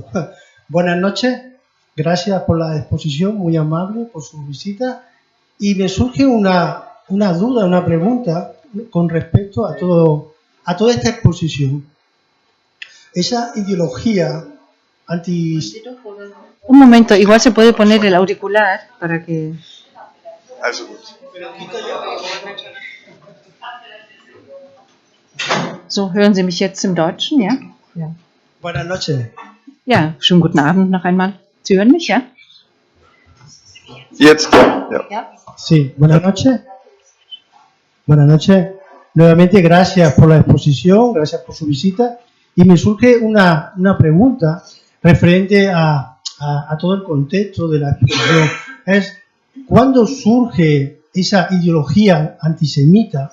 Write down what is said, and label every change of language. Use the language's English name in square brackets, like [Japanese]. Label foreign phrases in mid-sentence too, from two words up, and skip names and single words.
[Spanish] Buenas noches, gracias por la exposición, muy amable por su visita. Y me surge una duda, una pregunta con respecto a toda esta exposición. Esa ideología anti... Un momento, igual se puede poner el auricular para que... [German] So, hören Sie mich jetzt im Deutschen, ja? Ja. [Spanish] Buenas noches. [German] Ja, schönen guten Abend noch einmal. Sie hören mich, ja? Jetzt, ja. [Spanish] Sí, buenas noches. Buenas noches. Nuevamente, gracias por la exposición, gracias por su visita. Y me surge una pregunta referente a todo el contexto de la exposición. Es, ¿cuándo surge esa ideología antisemita?